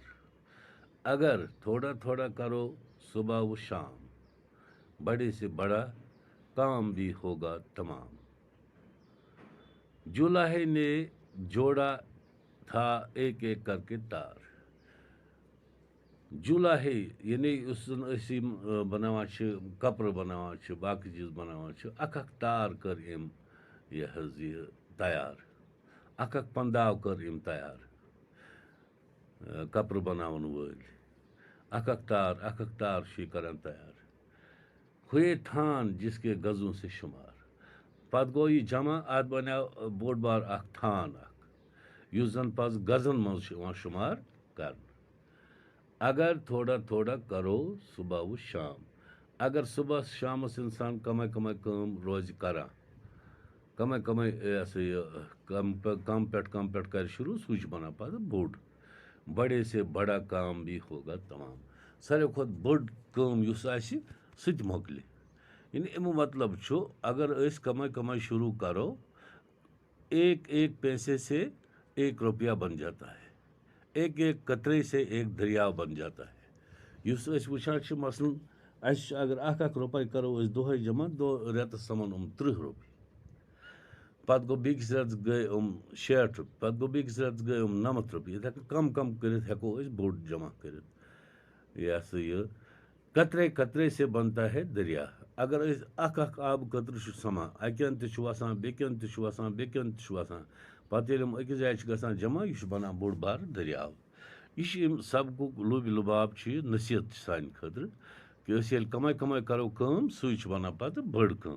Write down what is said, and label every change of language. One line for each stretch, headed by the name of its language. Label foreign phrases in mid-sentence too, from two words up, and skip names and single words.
Urdu: اگر تھوڑا تھوڑا کرو صبح و شام، بڑے سے بڑا کام بھی ہوگا تمام۔ جولاہے نے جوڑا تھا ایک ایک کر کے تار۔
Kashmiri: جولاہے یعنی اسی بناوان کپر بناوان باقی چیز بناوان اکھ تار کر یہ تیار، اکھ پنداو کر تیار کپر بناون وٲلۍ۔ اکھ تار چھ کران تیار۔
Urdu: ہوئے تھان جس کے گزوں سے شمار،
Kashmiri: پتہٕ گوٚو یہِ جمع، اتھ بنیو بوٚڑ بار اکھ تھان اکھ یُس زن پتہٕ گزن منٛز چھُ یِوان شمار کرنہٕ۔
Urdu: اگر تھوڑا تھوڑا کرو صبح و شام،
Kashmiri: اگر صبح شامس انسان کمے کٲم روزِ کران، کمے یہ سا یہ کم پٮ۪ٹھ کر شروع، سُے چھُ بنان پتہٕ بوٚڑ۔
Urdu: بڑے سے بڑا کام بھی ہوگا تمام۔
Kashmiri: ساروی کھۄتہٕ بٔڑ کٲم یُس آسہِ سُہ تہِ مۄکلہِ۔ یعنی امیُک مطلب چھُ اگر أسۍ کمے شروع کرو،
Urdu: ایک ایک پیسے سے ایک روپیہ بن جاتا ہے، ایک ایک قطرے سے ایک دریا بن جاتا ہے۔
Kashmiri: یُس أسۍ وٕچھان چھِ مثلاً اَسہِ اگر اکھ رۄپے کرو أسۍ دۄہے جمع، رٮ۪تس سمان 30 رۄپیہِ، پتہٕ گوٚو بیٚکِس رٮ۪تس گٔے 60 رۄپیہِ، پتہٕ گوٚو بیٚکِس رٮ۪تس گٔے 90 رۄپیہِ۔ یِتھے کٔنۍ کم کٔرِتھ ہٮ۪کو أسۍ بوٚڑ جمع کٔرِتھ۔
Urdu: یہ سا یہ قطرے قطرے سے بنتا ہے دریا۔
Kashmiri: اگر أسۍ اکھ آبہٕ قطرٕ چھُ سمان، اکہِ انٛدٕ تہِ چھُ وسان، بیٚکہِ انٛدٕ تہِ چھُ وسان، بیٚکہِ انٛدٕ تہِ چھُ وسان، پتہٕ ییٚلہِ یِم أکِس جایہِ چھِ گژھان جمع، یہِ چھُ بنان بوٚڑ بار دٔریاو۔ یہِ چھُ اَمہِ سبقُک لوٗبہِ لُباب چھُ یہِ، نصیحت چھِ سانہِ خٲطرٕ کہ أسۍ ییٚلہِ کمے کرو کٲم، سُے چھُ بنان پتہٕ بٔڑ کٲم۔